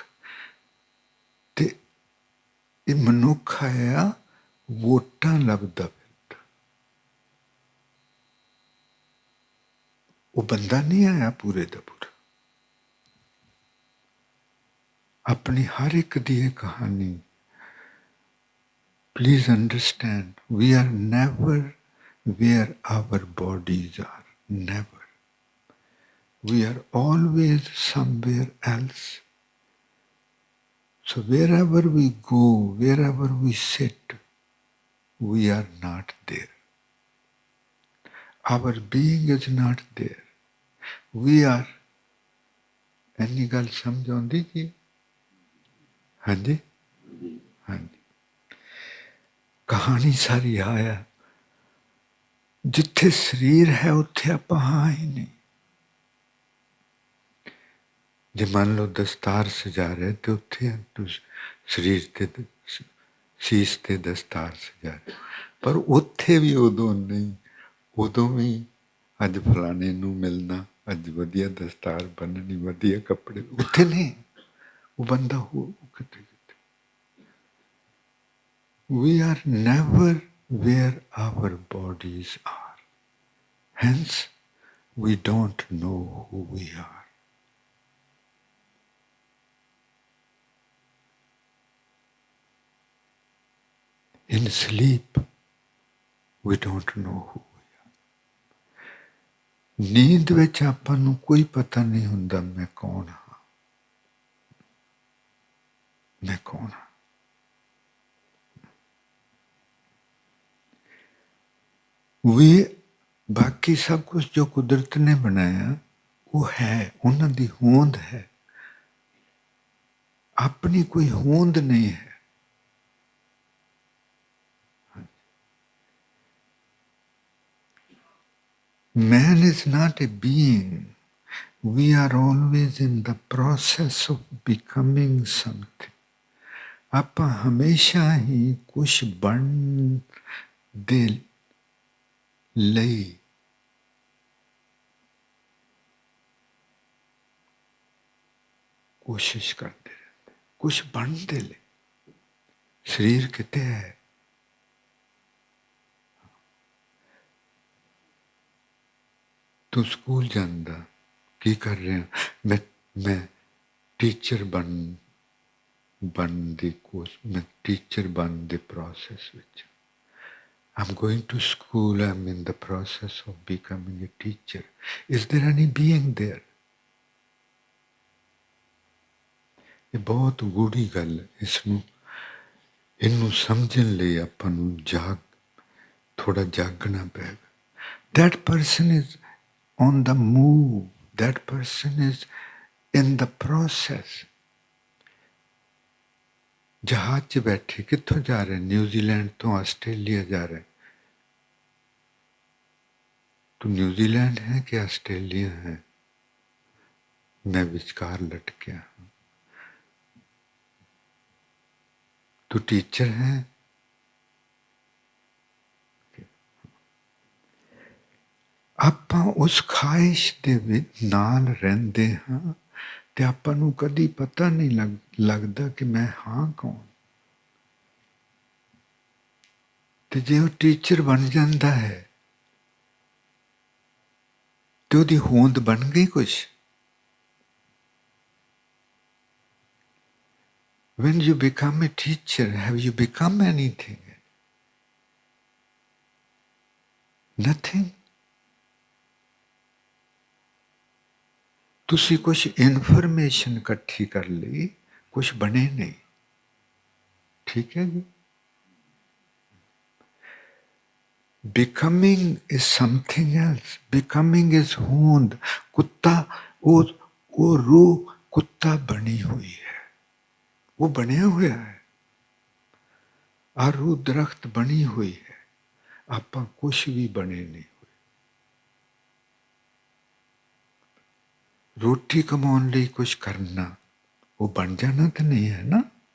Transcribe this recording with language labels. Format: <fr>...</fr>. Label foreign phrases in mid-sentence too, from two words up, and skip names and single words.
<pa>ਤੇ ਇਹ ਮਨੁੱਖ ਆਇਆ ਵੋਟਾਂ ਲੱਭਦਾ ਫਿਰਦਾ। ਉਹ ਬੰਦਾ ਨਹੀਂ ਆਇਆ ਪੂਰੇ ਦਾ ਪੂਰਾ। ਆਪਣੀ ਹਰ ਇੱਕ ਦੀ ਇਹ ਕਹਾਣੀ,</pa> <en>please understand, we are never where our bodies are, never. We are always somewhere else. So wherever we go, wherever we sit, we are not there. Our being is not there. We are,</en> <pa>ਇੰਨੀ ਗੱਲ ਸਮਝ ਆਉਂਦੀ ਜੀ? ਹਾਂਜੀ ਹਾਂਜੀ। ਕਹਾਣੀ ਸਾਰੀ ਆਇਆ, ਜਿੱਥੇ ਸਰੀਰ ਹੈ ਉੱਥੇ ਆਪਾਂ ਹਾਂ ਹੀ ਨਹੀਂ। ਜੇ ਮੰਨ ਲਓ ਦਸਤਾਰ ਸਜਾ ਰਹੇ ਤੇ ਉੱਥੇ ਸਰੀਰ ਤੇ ਸੀਸ ਤੇ ਦਸਤਾਰ ਸਜਾ ਰਹੇ, ਪਰ ਉੱਥੇ ਵੀ ਉਦੋਂ ਨਹੀਂ। ਉਦੋਂ ਵੀ ਅੱਜ ਫਲਾਣੇ ਨੂੰ ਮਿਲਣਾ, ਅੱਜ ਵਧੀਆ ਦਸਤਾਰ ਬੰਨਣੀ, ਵਧੀਆ ਕੱਪੜੇ, ਉੱਥੇ ਨਹੀਂ। ਉਹ ਬੰਦਾ ਹੋ ਕਿਤੇ ਕਿਤੇ।</pa> <en>We are never where our bodies are. Hence, we don't know who we are. In sleep, we don't know who we are.</en> <pa>ਨੀਂਦ ਵਿੱਚ ਆਪਾਂ ਨੂੰ ਕੋਈ ਪਤਾ ਨਹੀਂ ਹੁੰਦਾ ਮੈਂ ਕੌਣ ਹਾਂ, ਮੈਂ ਕੌਣ ਹਾਂ। ਵੀ ਬਾਕੀ ਸਭ ਕੁਝ ਜੋ ਕੁਦਰਤ ਨੇ ਬਣਾਇਆ ਉਹ ਹੈ, ਉਹਨਾਂ ਦੀ ਹੋਂਦ ਹੈ। ਆਪਣੀ ਕੋਈ ਹੋਂਦ ਨਹੀਂ ਹੈ।</pa> <en>Man is not a being. We are always in the process of becoming something.</en> <pa>ਆਪਾਂ ਹਮੇਸ਼ਾ ਹੀ ਕੁਛ ਬਣਨ ਦੇ ਲਈ ਕੋਸ਼ਿਸ਼ ਕਰਦੇ ਰਹਿੰਦੇ, ਕੁਛ ਬਣਨ ਦੇ ਲਈ। ਸਰੀਰ ਕਿਤੇ ਹੈ? ਤੂੰ ਸਕੂਲ ਜਾਂਦਾ, ਕੀ ਕਰ ਰਿਹਾ? ਮੈਂ ਟੀਚਰ ਬਣਨ ਦੀ ਕੋਸ਼ਿਸ਼, ਮੈਂ ਟੀਚਰ ਬਣਨ ਦੇ ਪ੍ਰੋਸੈਸ ਵਿੱਚ।</pa> <en>I'm going to school, I'm in the process of becoming a teacher. Is there any being there?</en> <pa>ਇਹ ਬਹੁਤ ਗੂੜੀ ਗੱਲ ਹੈ। ਇਹਨੂੰ ਸਮਝਣ ਲਈ ਆਪਾਂ ਨੂੰ ਥੋੜਾ ਜਾਗਣਾ ਪਏਗਾ।</pa> <en>That person is on the move. That person is in the process.</en> <pa>ਜਹਾਜ਼ 'ਚ ਬੈਠੇ ਕਿੱਥੋਂ ਜਾ ਰਹੇ? ਨਿਊਜ਼ੀਲੈਂਡ ਤੋਂ ਆਸਟ੍ਰੇਲੀਆ ਜਾ ਰਹੇ। ਤੂੰ ਨਿਊਜ਼ੀਲੈਂਡ ਹੈ ਕਿ ਆਸਟ੍ਰੇਲੀਆ ਹੈ? ਮੈਂ ਵਿਚਕਾਰ ਲਟਕਿਆ।</pa> <hi>तू टीचर है।</hi> <pa>ਆਪਾਂ ਉਸ ਖਾਹਿਸ਼ ਦੇ ਵਿੱਚ ਨਾਲ ਰਹਿੰਦੇ ਹਾਂ ਤੇ ਆਪਾਂ ਨੂੰ ਕਦੀ ਪਤਾ ਨਹੀਂ ਲੱਗਦਾ ਕਿ ਮੈਂ ਹਾਂ ਕੌਣ। ਤੇ ਜੇ ਉਹ ਟੀਚਰ ਬਣ ਜਾਂਦਾ ਹੈ ਤੇ ਉਹਦੀ ਹੋਂਦ ਬਣ ਗਈ ਕੁਛ।</pa> <en>When you become a teacher, have you become anything? Nothing.</en> <pa>ਤੁਸੀਂ ਕੁਛ ਇਨਫੋਰਮੇਸ਼ਨ ਇਕੱਠੀ ਕਰ ਲਈ, ਕੁਛ ਬਣੇ ਨਹੀਂ। ਠੀਕ ਹੈ ਜੀ।</pa> <en>Becoming is something else. Becoming is ਹੋਂਦ।</en> <pa>ਕੁੱਤਾ ਉਹ ਰੂਹ ਕੁੱਤਾ ਬਣੀ ਹੋਈ ਹੈ, ਉਹ ਬਣਿਆ ਹੋਇਆ ਹੈ। ਆ ਰੂਹ ਦਰਖਤ ਬਣੀ ਹੋਈ ਹੈ। ਆਪਾਂ ਕੁਛ ਵੀ ਬਣੇ ਨਹੀਂ। ਰੋਟੀ ਕਮਾਉਣ ਲਈ ਕੁਛ ਕਰਨਾ, ਉਹ ਬਣ ਜਾਣਾ ਤਾਂ ਨਹੀਂ ਹੈ ਨਾ।</pa>